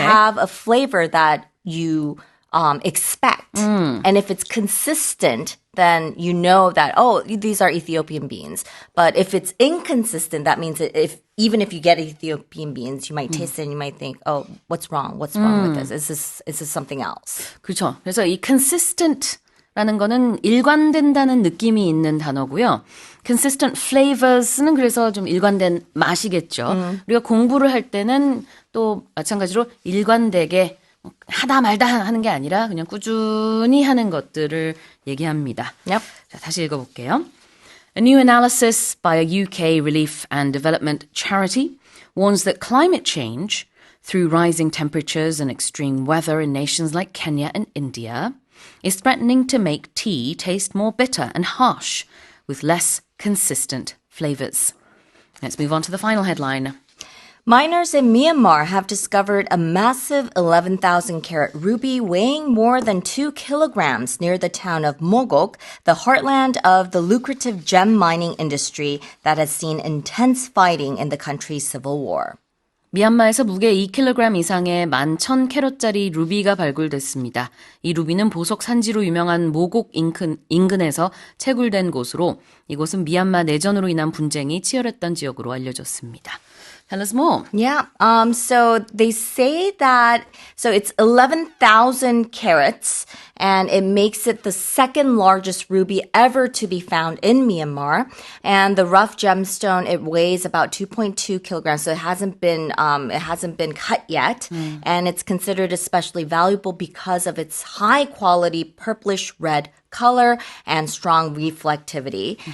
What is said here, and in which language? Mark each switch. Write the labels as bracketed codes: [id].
[en] have a flavor that you expect. And if it's consistent, then you know that, oh, these are Ethiopian beans. But if it's inconsistent, that means that even if you get Ethiopian beans, you might taste it and you might think, oh, what's wrong? What's wrong with this? Is this something else? [ko] 그렇죠. 그래서 이 consistent라는 거는 일관된다는 느낌이 있는 단어고요. [en] consistent flavors [ko] 는 그래서 좀 일관된 맛이겠죠. 우리가 공부를 할 때는 또 마찬가지로 일관되게 하다 말다 하는 게 아니라 그냥 꾸준히 하는 것들을 얘기합니다. [en] Yep. [ko] 자, 다시 읽어볼게요. [en] A new analysis by a UK relief and development charity warns that climate change, through rising temperatures and extreme weather in nations like Kenya and India, is threatening to make tea taste more bitter and harsh with less consistent flavors. Let's move on to the final headline. Miners in Myanmar have discovered a massive 11,000 carat ruby weighing more than 2 kilograms near the town of Mogok, the heartland of the lucrative gem mining industry that has seen intense fighting in the country's civil war. [ko] 미얀마에서 무게 2kg 이상의 11,000캐럿짜리 루비가 발굴됐습니다. 이 루비는 보석 산지로 유명한 모곡 인근에서 채굴된 곳으로 이곳은 미얀마 내전으로 인한 분쟁이 치열했던 지역으로 알려졌습니다. [en] Tell us more. Yeah. So they say that, so it's 11,000 carats and it makes it the second largest ruby ever to be found in Myanmar. And the rough gemstone, it weighs about 2.2 kilograms. So it hasn't been cut yet. And it's considered especially valuable because of its high quality purplish red color and strong reflectivity.